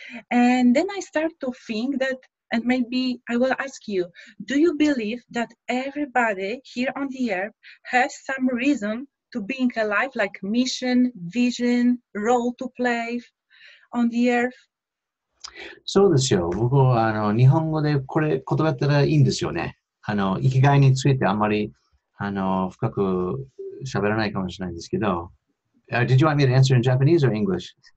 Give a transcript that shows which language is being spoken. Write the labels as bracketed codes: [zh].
[en] And then I start to think that, and maybe I will ask you, do you believe that everybody here on the earth has some reason to being alive, like mission, vision, role to play on the earth? [ja] そうですよ。僕は日本語でこれ言葉やったらいいんですよね。生きがいについてあんまり深く喋らないかもしれないんですけど。 [en] Did you want me to answer in Japanese or English?